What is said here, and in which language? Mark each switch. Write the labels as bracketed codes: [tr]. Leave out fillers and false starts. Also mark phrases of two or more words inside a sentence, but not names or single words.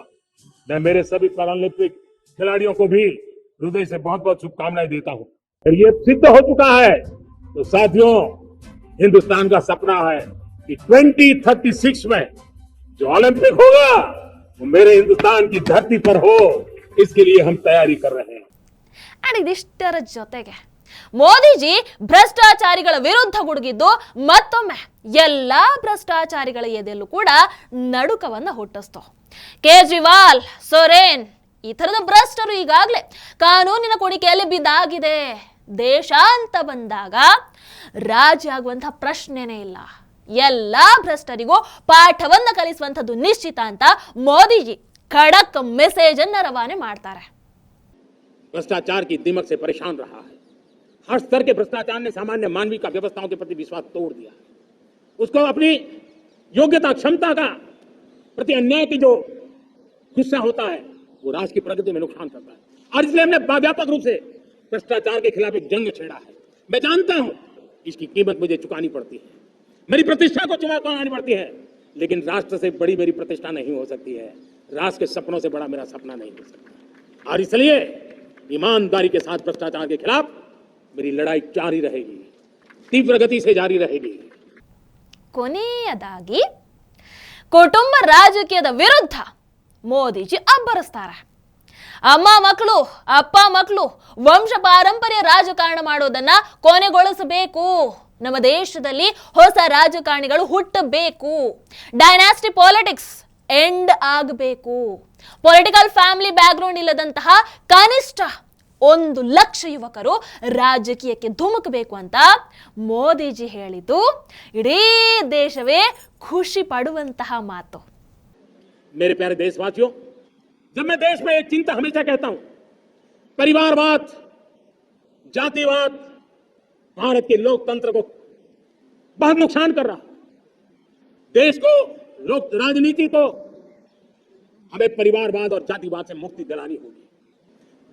[hi] मैं मेरे सभी पैरालंपिक खिलाड़ियों को भी हृदय से बहुत बहुत शुभकामनाएं देता हूं। और ये सिद्ध हो चुका है, तो साथियों, हिंदुस्तान का सपना है कि 2036 में जो ओलंपिक होगा वो मेरे हिंदुस्तान की धरती पर हो, इसके लिए हम तैयारी कर रहे हैं। [kn] ಅಂಡ್ ಇದಿಷ್ಟರ ಜೊತೆಗೆ ಮೋದಿಜಿ ಭ್ರಷ್ಟಾಚಾರಿಗಳ ವಿರುದ್ಧ ಗುಡುಗಿದ್ದು ಮತ್ತೊಮ್ಮೆ ಎಲ್ಲಾ ಭ್ರಷ್ಟಾಚಾರಿಗಳ ಎದೆಯಲ್ಲೂ ಕೂಡ ನಡುಕವನ್ನ ಹುಟ್ಟಿಸ್ತು. ಕೇಜ್ರಿವಾಲ್, ಸೊರೇನ್ ಈ ತರದ ಭ್ರಷ್ಟರು ಈಗಾಗಲೇ ಕಾನೂನಿನ ಕುಣಿಕೆಯಲ್ಲಿ ಬಿದ್ದಾಗಿದೆ. ದೇಶ ಅಂತ ಬಂದಾಗ ರಾಜಿ ಆಗುವಂತಹ ಪ್ರಶ್ನೆನೇ ಇಲ್ಲ. ಎಲ್ಲಾ ಭ್ರಷ್ಟರಿಗೂ ಪಾಠವನ್ನ ಕಲಿಸುವಂತದ್ದು ನಿಶ್ಚಿತ ಅಂತ ಮೋದಿಜಿ ಖಡಕ್ ಮೆಸೇಜ್ ಅನ್ನ ರವಾನೆ ಮಾಡ್ತಾರೆ. [hi] भ्रष्टाचार की दिमक से परेशान रहा है। हर स्तर के भ्रष्टाचार ने सामान्य मानवीय का व्यवस्थाओं के प्रति विश्वास तोड़ दिया। उसको अपनी योग्यता, क्षमता का प्रति अन्याय की जो गुस्सा होता है, वो राष्ट्र की प्रगति में नुकसान करता है। और इसलिए हमने व्यापक रूप से भ्रष्टाचार के खिलाफ एक जंग छेड़ा है। मैं जानता हूं इसकी कीमत मुझे चुकानी पड़ती है, मेरी प्रतिष्ठा को चुकानी पड़ती है, लेकिन राष्ट्र से बड़ी मेरी प्रतिष्ठा नहीं हो सकती है, राष्ट्र के सपनों से बड़ा मेरा सपना नहीं हो सकता। और इसलिए ईमानदारी के साथ भ्रष्टाचार के खिलाफ मेरी लड़ाई जारी रहेगी, तीव्र गति से जारी रहेगी। [kn] ಕೊನೆಯದಾಗಿ ಕುಟುಂಬ ರಾಜಕೀಯದ ವಿರುದ್ಧ ಮೋದಿಜಿ ಅಬ್ಬರಿಸ್ತಾರೆ. ಅಮ್ಮ ಮಕ್ಕಳು, ಅಪ್ಪ ಮಕ್ಕಳು ವಂಶ ಪಾರಂಪರ್ಯ ರಾಜಕಾರಣ ಮಾಡೋದನ್ನ ಕೊನೆಗೊಳಿಸಬೇಕು. ನಮ್ಮ ದೇಶದಲ್ಲಿ ಹೊಸ ರಾಜಕಾರಣಿಗಳು ಹುಟ್ಟಬೇಕು. [en] dynasty politics end ಆಗಬೇಕು. political family background [kn] ಇಲ್ಲದಂತಹ ಕನಿಷ್ಠ 1 ಲಕ್ಷ ಯುವಕರು ರಾಜಕೀಯಕ್ಕೆ ಧುಮುಕಬೇಕು ಅಂತ ಮೋದಿಜಿ ಹೇಳಿದ್ದು ಇಡೀ ದೇಶವೇ ಖುಷಿ ಪಡುವಂತಹ ಮಾತು. [hi] मेरे प्यारे देशवासियों, जब मैं देश में एक चिंता हमेशा कहता हूं, परिवारवाद, जातिवाद भारत के लोकतंत्र को बहुत नुकसान कर रहा है। देश को, लोक राजनीति को हमें परिवारवाद और जातिवाद से मुक्ति दिलानी होगी।